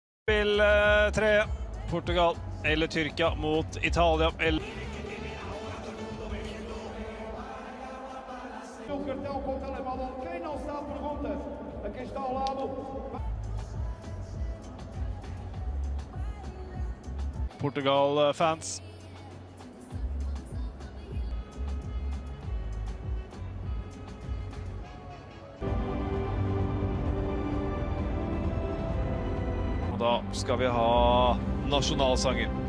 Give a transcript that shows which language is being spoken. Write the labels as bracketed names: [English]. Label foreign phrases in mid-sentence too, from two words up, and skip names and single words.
[Norwegian] Spill 3. Portugal eller Tyrkia mot Italia. [Portuguese] Cartão com o telemóvel. Quem não sabe, pergunta. Aqui está ao lado. [Norwegian] Portugal-fans. Og da skal vi ha nasjonalsanger.